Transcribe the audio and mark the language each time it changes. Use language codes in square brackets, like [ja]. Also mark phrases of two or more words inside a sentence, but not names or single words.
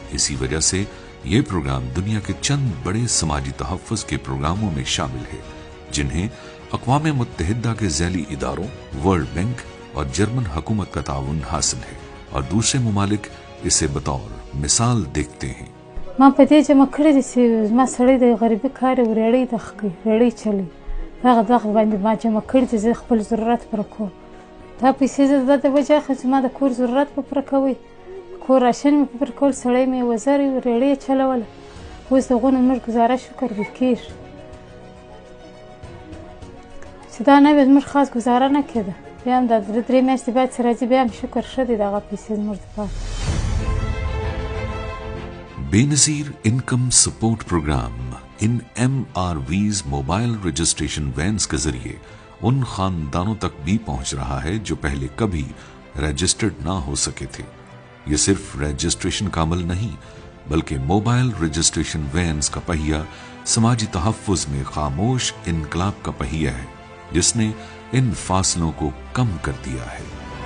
[ur] اسی وجہ سے یہ پروگرام دنیا کے چند بڑے سماجی تحفظ کے پروگراموں میں شامل ہے، جنہیں اقوام متحدہ کے ذیلی اداروں، ورلڈ بینک اور جرمن حکومت کا تعاون حاصل ہے، اور دوسرے ممالک اسے بطور مثال دیکھتے ہیں۔ [ps] ما په دې جمع کړی دي چې ما سړی د غریبي کار یې ریړۍ دغه کوي، ریړۍ چلوي، هغه دغه باندې ما جمع کړي دي، زه خپل ضرورت پوره کوم. دا پیسې زه د وجه اخلم چې ما د کور ضرورت به پوره کوي، کور راشن مې په پوره کول، سړی مې وزر یې ریړۍ یې چلوله. اوس د هغو نه زموږ ګزاره شکر به کېږي چې دا نه وي زموږ خاص ګزاره نه کېده. بیا هم دا 3 میاشتې بعد چې راځي بیا هم شکر ښه دی دغه پیسې زموږ دپاره. [ur] بے نظیر انکم سپورٹ پروگرام ان MRVs [en] mobile registration vans [ur] کے ذریعے ان خاندانوں تک بھی پہنچ رہا ہے جو پہلے کبھی رجسٹرڈ نہ ہو سکے تھے۔ یہ صرف رجسٹریشن کا عمل نہیں، بلکہ [en] mobile registration vans [ur] کا پہیہ سماجی تحفظ میں خاموش انقلاب کا پہیہ ہے، جس نے ان فاصلوں کو کم کر دیا ہے۔